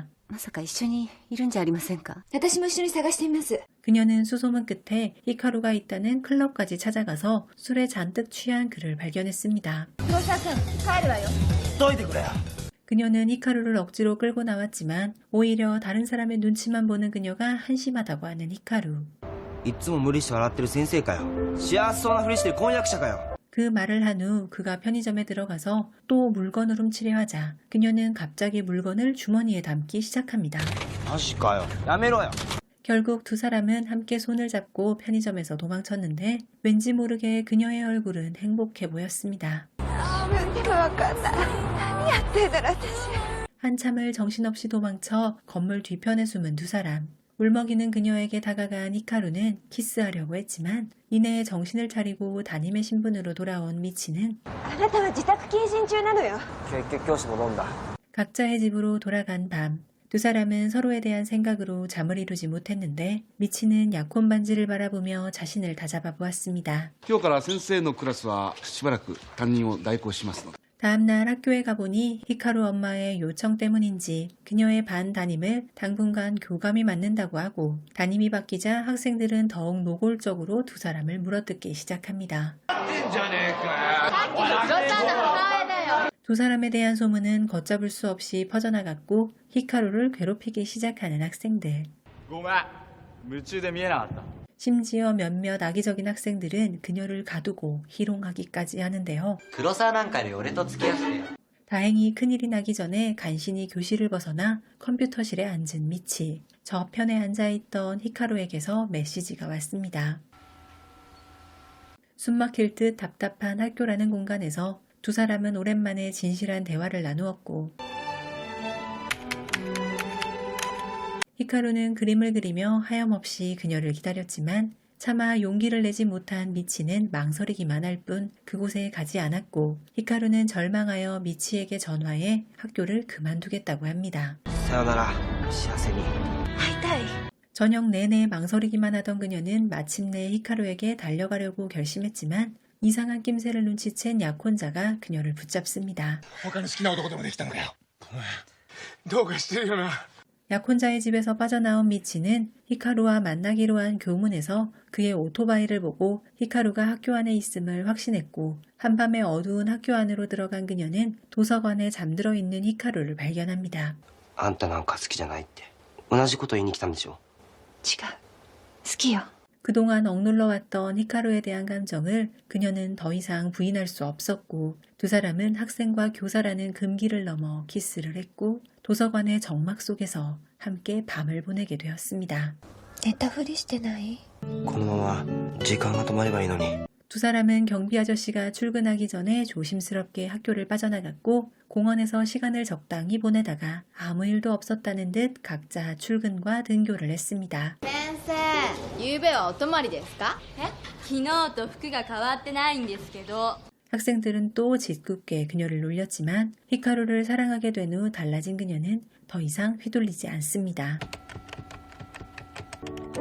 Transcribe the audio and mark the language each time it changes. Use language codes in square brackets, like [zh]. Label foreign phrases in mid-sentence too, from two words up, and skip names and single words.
[ja] まさか一緒にいるんじゃありませんか。私も一緒に探してみます [ko] 그녀는 수소문 끝에 히카루가 있다는 클럽까지 찾아가서 술에 잔뜩 취한 그를 발견했습니다. [ja] 黒沢君帰るわよどいてくれよ [ko] 그녀는 히카루를 억지로 끌고 나왔지만 오히려 다른 사람의 눈치만 보는 그녀가 한심하다고 하는 히카루. [ja] いっつも無理して笑ってる先生かよ幸せそうなふりしてる婚約者かよ [ko] 그 말을 한 후 그가 편의점에 들어가서 또 물건을 훔치려 하자 그녀는 갑자기 물건을 주머니에 담기 시작합니다. [ja] マジかよやめろよ [ko] 결국 두 사람은 함께 손을 잡고 편의점에서 도망쳤는데 왠지 모르게 그녀의 얼굴은 행복해 보였습니다. [ja] 分でもわかんない何やってんだろ私 [ko] 한참을 정신없이 도망쳐 건물 뒤편에 숨은 두 사람. 울먹이는 그녀에게 다가간 히카루는 키스하려고 했지만 이내에 정신을 차리고 담임의 신분으로 돌아온 미치는 [ja] あなたは自宅謹慎中なのよ結局教師も飲んだ [ko] 각자의 집으로 돌아간 밤. 두 사람은 서로에 대한 생각으로 잠을 이루지 못했는데 미치는 약혼 반지를 바라보며 자신을 다잡아 보았습니다. [ja] 今日から先生のクラスはしばらく担任を代行しますので [ko] 다음날 학교에 가보니 히카루 엄마의 요청 때문인지 그녀의 반 담임을 당분간 교감이 맞는다고 하고 담임이 바뀌자 학생들은 더욱 노골적으로 두 사람을 물어뜯기 시작합니다. 두 사람에 대한 소문은 걷잡을 수 없이 퍼져나갔고 히카루를 괴롭히기 시작하는 학생들. [ja] ごめん夢中で見えなかった [ko] 심지어 몇몇 악의적인 학생들은 그녀를 가두고 희롱하기까지 하는데요. [ja] 黒沢なんかより俺と付き合ってよ [ko] 다행히 큰일이 나기 전에 간신히 교실을 벗어나 컴퓨터실에 앉은 미치. 저편에 앉아있던 히카루에게서 메시지가 왔습니다. 숨막힐 듯 답답한 학교라는 공간에서 두 사람은 오랜만에 진실한 대화를 나누었고 히카루는 그림을 그리며 하염없이 그녀를 기다렸지만 차마 용기를 내지 못한 미치는 망설이기만 할 뿐 그곳에 가지 않았고 히카루는 절망하여 미치에게 전화해 학교를 그만두겠다고 합니다. [ja] さよなら幸せに会いたい [ko] 저녁 내내 망설이기만 하던 그녀는 마침내 히카루에게 달려가려고 결심했지만 이상한 낌새를 눈치챈 약혼자가 그녀를 붙잡습니다. [ja] 他に好きな男でもできたのかよ。お前どうかしてるよな。 [ko] 약혼자의 집에서 빠져나온 미치는 히카루와 만나기로 한 교문에서 그의 오토바이를 보고 히카루가 학교 안에 있음을 확신했고 한밤에 어두운 학교 안으로 들어간 그녀는 도서관에 잠들어 있는 히카루를 발견합니다. [ja] あんたなんか好きじゃないって同じこと言いに来たんでしょ違う好きよ [ko] 그동안 억눌러왔던 히카루에 대한 감정을 그녀는 더 이상 부인할 수 없었고 두 사람은 학생과 교사라는 금기를 넘어 키스를 했고 도서관의 정막 속에서 함께 밤을 보내게 되었습니다. [ja] 寝たふりしてないこのまま時間が止まればいいのに [ko] 두 사람은 경비 아저씨가 출근하기 전에 조심스럽게 학교를 빠져나갔고 공원에서 시간을 적당히 보내다가 아무 일도 없었다는 듯 각자 출근과 등교를 했습니다. [ja] 先生、昨べはお泊まりですか？昨日と服が変わってないんですけど。 [ko] 학생들은 또 짓궂게 그녀를 놀렸지만 히카루를 사랑하게 된 후 달라진 그녀는 더 이상 휘둘리지 않습니다.